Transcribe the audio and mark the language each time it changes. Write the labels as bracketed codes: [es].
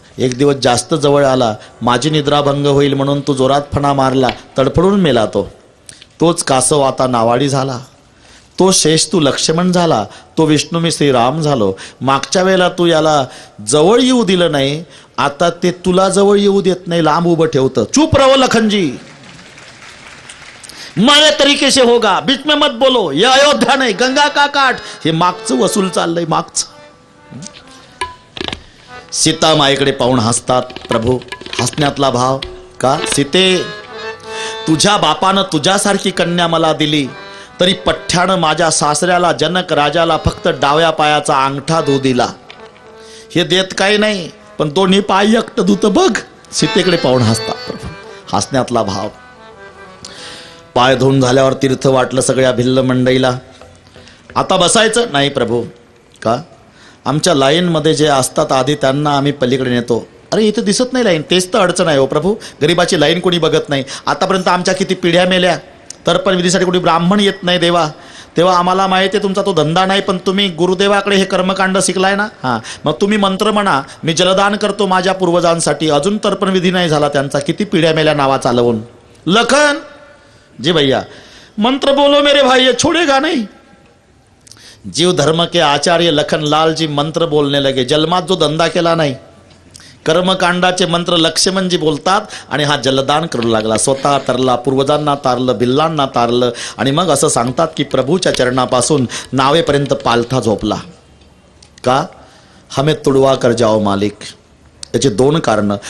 [mr] एक दिवस जास्त जवळ आला, माझी निद्राभंग होईल म्हणून तू जोरात फणा मारला, तडफडून मेला तो. तोच कासव आता नावाडी झाला. तो शेष तू लक्ष्मण झाला, तो विष्णू मी श्रीराम झालो. मागच्या वेळेला तू याला जवळ येऊ दिलं नाही, आता ते तुला जवळ येऊ देत नाही, लांब उभं ठेवतं. [hi] चुप रहो लखनजी, मेरे तरीके से होगा, बीच में मत बोलो, ये अयोध्या नाही, गंगा का काठ. [mr] हे मागचं वसूल चाललंय, मागचं. सीता माईकडे पाहून हसतात प्रभू. हसण्यातला भाव का? सीते, तुझ्या बापानं तुझ्यासारखी कन्या मला दिली, तरी पठ्ठ्यानं माझ्या सासऱ्याला जनक राजाला फक्त डाव्या पायाचा अंगठा धू दिला. हे देत काही नाही, पण दोन्ही पाय एकटं धुत बघ. सीतेकडे पाहून हसतात प्रभू. हसण्यातला भाव. पाय धुवून झाल्यावर तीर्थ वाटलं सगळ्या भिल्ल मंडईला. आता बसायचं नाही प्रभू. का? आमच्या लाईनमध्ये जे असतात आधी त्यांना आम्ही पलीकडे नेतो. अरे इथे दिसत नाही लाईन, तेच तर अडचण आहे हो प्रभू. गरिबाची लाईन कोणी बघत नाही. आतापर्यंत आमच्या किती पिढ्या मेल्या, तर पण विधीसाठी कोणी ब्राह्मण येत नाही देवा. तेव्हा आम्हाला माहिती आहे तुमचा तो धंदा नाही, पण तुम्ही गुरुदेवाकडे हे कर्मकांड शिकलाय ना, हां, मग तुम्ही मंत्र म्हणा, मी जलदान करतो माझ्या पूर्वजांसाठी. अजून तर्पण विधी नाही झाला त्यांचा, किती पिढ्या मेल्या नावा चालवून. [hi] लखन जी भैया मंत्र बोलो मेरे भाई, ये छोड़ेगा नहीं. जीव धर्म के आचार्य लखन लाल जी मंत्र बोलने लगे. [mr] जन्मात जो धंदा केला नाही, कर्मकांडाचे मंत्र लक्ष्मणजी बोलतात आणि हा जलदान करू लागला. स्वतः तरला, पूर्वजांना तारलं, भिल्लांना तारलं आणि मग असं सांगतात की प्रभूच्या चरणापासून नावेपर्यंत पालथा झोपला. का? [hi] हमें तुडवा कर जाओ मालिक. [mr] याची दोन कारणं.